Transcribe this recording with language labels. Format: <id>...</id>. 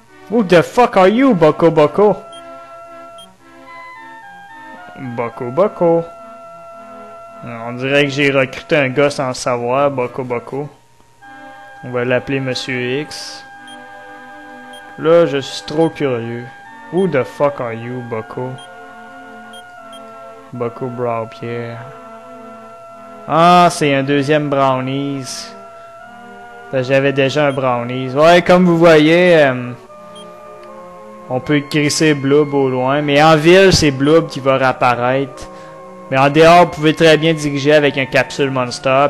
<en>Who the fuck are you, Boko Boko? Boko Boko.</en> <fr>On dirait que j'ai recruté un gars sans le savoir, Boko Boko. On va l'appeler Monsieur X. Là, je suis trop curieux.</fr> <en>Who the fuck are you, Boko? Boko Brow Pierre.</en> <fr>Ah, c'est un deuxième Brownies. J'avais déjà un Brownies. Ouais, comme vous voyez, on peut crisser Bloob au loin. Mais en ville, c'est Bloob qui va réapparaître. Mais en dehors, vous pouvez très bien diriger avec un Capsule Monster.</fr>